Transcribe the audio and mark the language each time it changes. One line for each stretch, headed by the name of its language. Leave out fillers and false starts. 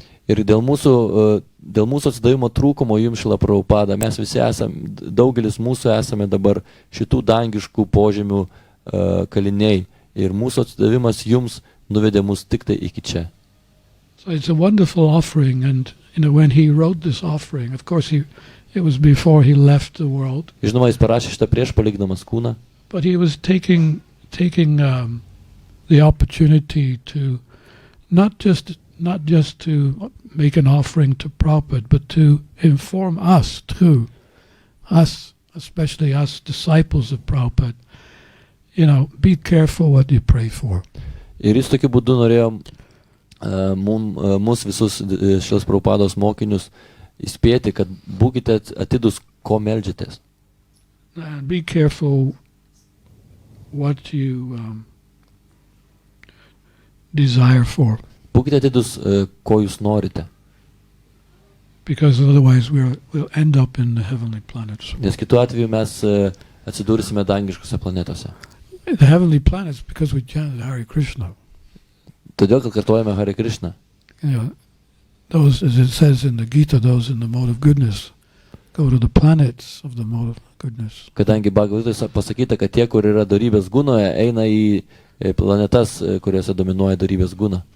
Lithuanian: Ir dėl mūsų atsidavimo trūkumo jums, Šrila Prabhupada, mes visi esame, daugelis mūsų esame dabar šitų dangiškų požemių kaliniai. Ir mūsų atsidavimas jums nuvedė mus tik tai iki čia.
English: So it's a wonderful offering, and when he wrote this offering, of course it was before he left the world.
Lithuanian: Žinoma, jis parašė šitą prieš palikdamas kūną,
English: But he was taking the opportunity to not just to make an offering to Prabhupada, but to inform us too, us, especially us disciples of Prabhupada, be careful what you pray for.
Lithuanian: ir jis tokiu būdu norėjo mus visus Šrilos Prabhupados mokinius įspėti, kad būkite atidus, ko meldžiatės.
English: And be careful what you desire for,
Lithuanian: Būkite atidus, ko jūs norite,
English: because otherwise we'll end up in the heavenly planets.
Lithuanian: nes kitu atveju mes atsidursime dangiškose planetose.
English: The heavenly planets, because we chanted Hare Krishna.
Lithuanian: Todėl, kad kartuojame Hare Krishna.
English: Those, as it says in the Gita, those in the mode of goodness go to the planets of the mode of goodness.
Lithuanian: Kadangi Bhagavatoje pasakyta, kad tie, kur yra dorybės gunoje, eina į planetas, kuriuose dominuoja dorybės guna.